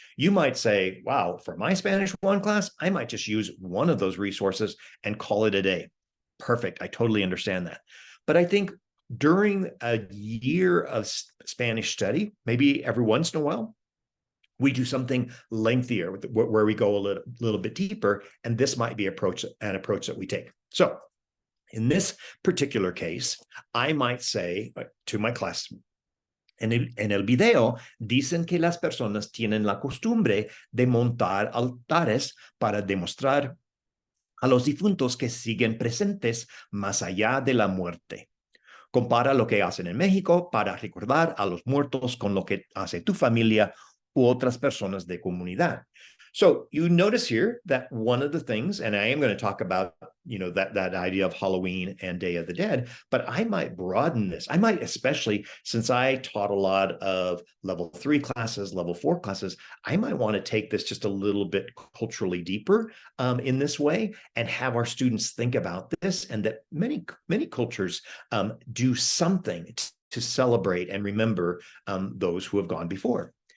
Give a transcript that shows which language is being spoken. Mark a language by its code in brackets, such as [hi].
[en] You might say, wow, for my Spanish 1 class, I might just use one of those resources and call it a day. Perfect. I totally understand that. But I think during a year of Spanish study, maybe every once in a while, we do something lengthier where we go a little bit deeper, and this might be an approach that we take. So in this particular case, I might say to my class, [es] en el video dicen que las personas tienen la costumbre de montar altares para demostrar a los difuntos que siguen presentes más allá de la muerte. Compara lo que hacen en México para recordar a los muertos con lo que hace tu familia u otras personas de comunidad. [en] So you notice here that one of the things, and I am going to talk about, that idea of Halloween and Day of the Dead, but I might broaden this. I might, especially since I taught a lot of level 3 classes, level 4 classes, I might want to take this just a little bit culturally deeper in this way and have our students think about this, and that many cultures do something to celebrate and remember those who have gone before.